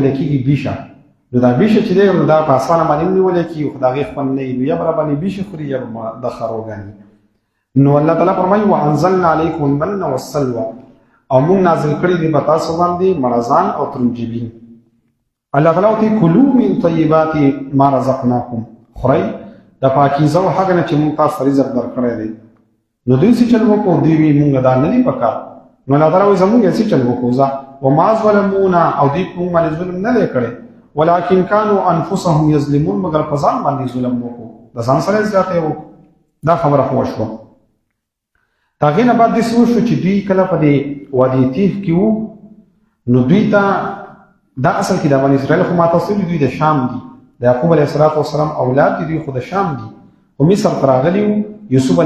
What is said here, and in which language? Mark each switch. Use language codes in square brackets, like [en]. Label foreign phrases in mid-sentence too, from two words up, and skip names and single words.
[ps] ویل کېږي بیشه نو دا بیشه چې دی نو دا په اسانه باندې هم نیولې کېږي خو د هغې خوند نه وي یا به راباندې بیشې خوري یا به د خروګانې نو الله تعالی فرمایي [ar] وانزلنا علیکم المن والسلوى [ps] او موږ نازل کړي دي په تاسو باندې مړزان او ترنجبین الله تعالی وایي [ar] کلوا من طیبات ما رزقناکم [ps] خورئ د پاکیزه او هغه نه چې موږ تاسو رزق درکړی دی نو دوی چې چل وکړو دوی وي موږ دا نه دي پکار نو الله تعالی وایي زموږ چې چل وکړو [ar] وما ظلمونا [ps] او دوی په موږ باندې ظلم نه دی کړی [ar] ولكن كانوا انفسهم يظلمون [ps] مگر په ځان باندې ظلم وکړو د ځان سره زیاته وکړو دا خبره خو شوه دا غینه بعد دې شو چې دوی کله په دې وادي تیف کې وو نو دوی ته دا اصل کې د بنی اسرائیل خو ماته سوي دوی د شام دي د یعقوب علیه السلام اولاد دي دوی خو د شام دي او مصر ته راغلي وو یوسف